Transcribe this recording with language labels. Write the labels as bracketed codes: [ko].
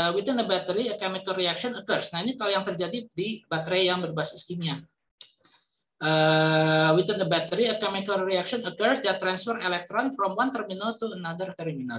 [en] Within a battery a chemical reaction occurs. [id] Nah, ini kalau yang terjadi di baterai yang berbasis kimia. [en] Within the battery, a chemical reaction occurs that transfer electron from one terminal to another terminal.